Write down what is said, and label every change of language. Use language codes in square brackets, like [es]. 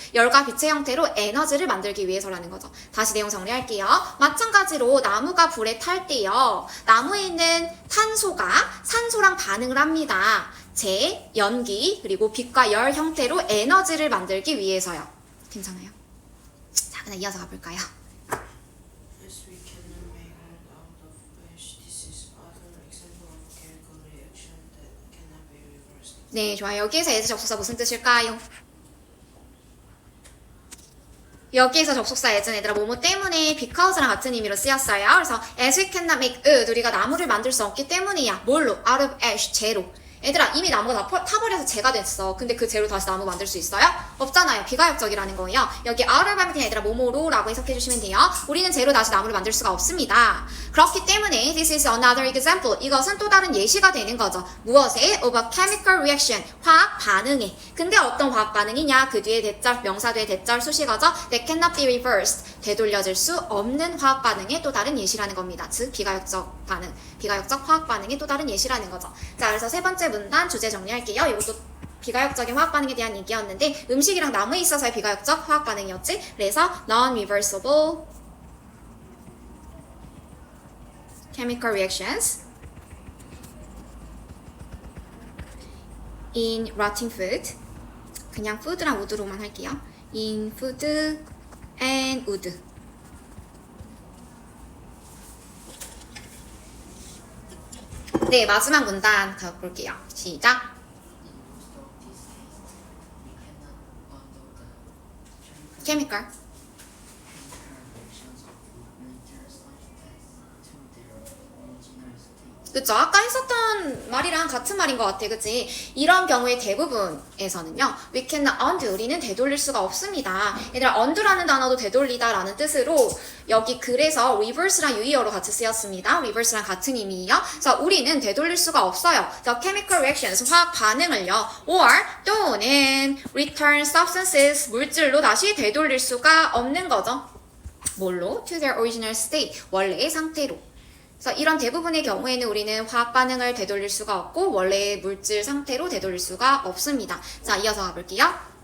[ko] 열과 빛의 형태로 에너지를 만들기 위해서라는 거죠. 다시 내용 정리할게요. 마찬가지로 나무가 불에 탈 때요. 나무에 있는 탄소가 산소랑 반응을 합니다. 재, 연기, 그리고 빛과 열 형태로 에너지를 만들기 위해서요. 괜찮아요? 자, 그냥 이어서 가볼까요? [en] As we can make art out of ash, this is other example of chemical reaction that cannot be reversed. [ko] 네, 좋아요. 여기에서 as 접속사 무슨 뜻일까요? 여기에서 접속사 as는 얘들아 뭐뭐 때문에 because랑 같은 의미로 쓰였어요. 그래서 [en] as we cannot make wood, [ko] 우리가 나무를 만들 수 없기 때문이야. 뭘로? [en] out of ash, [ko] 재로. 얘들아 이미 나무가 다 타버려서 재가 됐어. 근데 그 재로 다시 나무 만들 수 있어요? 없잖아요. 비가역적이라는 거예요. 여기 out of 하면 그냥 얘들아 뭐뭐로 라고 해석해 주시면 돼요. 우리는 재로 다시 나무를 만들 수가 없습니다. 그렇기 때문에 [en] this is another example. [ko] 이것은 또 다른 예시가 되는 거죠. [en] 무엇에? of a chemical reaction. [ko] 화학 반응에. 근데 어떤 화학 반응이냐? 그 뒤에 대절, 명사 뒤에 대절 수식어죠. [en] that cannot be reversed. [ko] 되돌려질 수 없는 화학 반응의 또 다른 예시라는 겁니다. 즉 비가역적 반응, 비가역적 화학 반응의 또 다른 예시라는 거죠. 자, 그래서 세 번째 문단 주제 정리할게요. 이것도 비가역적인 화학 반응에 대한 얘기였는데 음식이랑 나무에 있어서의 비가역적 화학 반응이었지. [en] 그래서 non-reversible chemical reactions in rotting food. [ko] 그냥 food랑 wood로만 할게요. [en] in food and wood. [ko] 네, 마지막 문단 가볼게요. 시작. [en] In most of these cases, we cannot undo the chemical chemical. reactions of materials like that to their original state. [ko] 그쵸? 아까 했었던 말이랑 같은 말인 것 같아, 그치? 이런 경우에 대부분에서는요, [en] we cannot undo, [ko] 우리는 되돌릴 수가 없습니다. 얘들아, undo라는 단어도 되돌리다 라는 뜻으로 여기 그래서 reverse랑 유의어로 같이 쓰였습니다. reverse랑 같은 의미예요. 그래서 우리는 되돌릴 수가 없어요. [en] The chemical reactions, [ko] 화학 반응을요, or 또는 [en] return substances, [ko] 물질로 다시 되돌릴 수가 없는 거죠. 뭘로? [en] To their original state, [ko] 원래의 상태로. 그래서 이런 대부분의 경우에는 우리는 화학 반응을 되돌릴 수가 없고 원래의 물질 상태로 되돌릴 수가 없습니다. 자, 이어서 가볼게요.